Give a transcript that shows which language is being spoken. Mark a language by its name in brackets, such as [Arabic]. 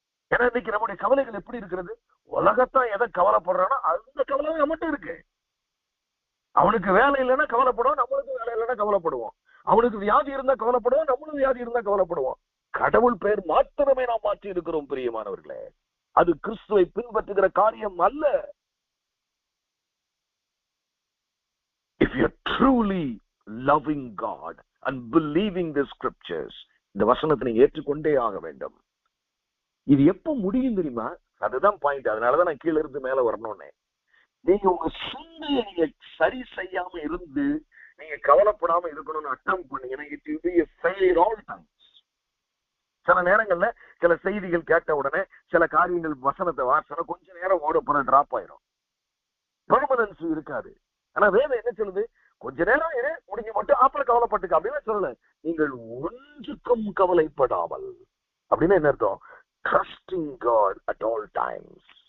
[Tamil] ஏன்னா இன்னைக்கு நம்முடைய கவலைகள் எப்படி இருக்கிறது? உலகத்தான் எதை கவலைப்படுறானோ அந்த கவலை மட்டும் இருக்கு. அவனுக்கு வேலை இல்லைன்னா கவலைப்படுவோம், நம்மளுக்கு வேலை இல்லைன்னா கவலைப்படுவோம். அவனுக்கு வியாதி இருந்தா கவலைப்படுவோம், நம்மளும் வியாதி இருந்தா கவலைப்படுவோம். கடவுள் பெயர் மாத்திரமே நாம் மாற்றி இருக்கிறோம் பிரியமானவர்களே. அது கிறிஸ்துவை பின்பற்றுகிற காரியம் அல்ல. [English] If you're truly loving God and believing the scriptures, [Tamil] இந்த வசனத்தை நீங்க ஏற்றுக்கொண்டே ஆக வேண்டும். இது எப்ப முடியும் தெரியுமா? அதுதான் பாயிண்ட். அதனாலதான் நான் கீழே இருந்து மேல வரணும்னே. நீங்க உங்க சிந்தையை நீங்க சரி செய்யாம இருந்து நீங்க கவலைப்படாம இருக்கணும்னு அட்டம் பண்ணீங்கன்னா [English] it will be a failure all times. [Tamil] சில நேரங்கள்ல சில செய்திகள் கேட்ட உடனே சில காரியங்கள் வசனத்தை வாசனை கொஞ்ச நேரம் ஓட போற டிராப் ஆயிரும், பெர்மனன்ஸ் இருக்காது. ஆனா வேதம் என்ன சொல்லுது? கொஞ்ச நேரம் முடிஞ்சு மட்டும் அப்புறம் கவலைப்பட்டுக்க அப்படின்னு சொல்லல. நீங்கள் ஒன்றுக்கும் கவலைப்படாமல் அப்படின்னு என்ன அர்த்தம்? [English] Trusting God at all times.